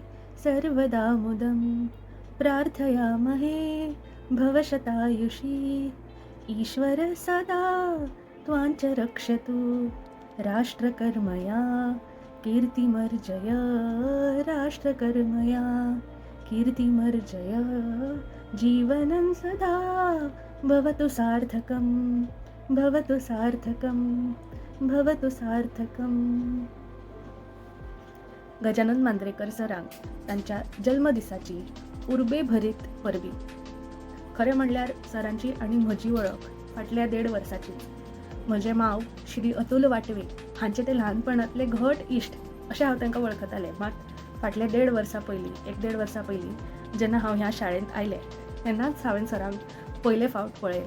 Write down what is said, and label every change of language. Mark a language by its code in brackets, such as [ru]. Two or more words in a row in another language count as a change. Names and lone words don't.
[sa] सर्वदा मुदं, प्रार्थयामहे भवशतायुषी, ईश्वर सदा त्वां च रक्षतु, राष्ट्रकर्मया कीर्तिमर्जय, राष्ट्रकर्मया कीर्तिमर्जय, जीवनं सदा भवतु सार्थकं, भवतु सार्थकं, भवतु सार्थकं. [kok] गजानन मांद्रेकर सरांक तांच्या जल्मदिसाची उर्बे भरीत परबी. खरें म्हणल्यार सरांची आनी म्हजी वळख फाटल्या 1.5 वर्साची. म्हजे मांव श्री अतुल वाटवे हांचे ते ल्हानपणांतले घट इश्ट अशें हांव तांकां वळखतालें. मात फाटले 1.5 वर्सां पयलीं 1.5 वर्सां पयलीं जेन्ना हांव ह्या शाळेंत आयलें तेन्नाच हांवें सरांक पयले फावट पळयलें.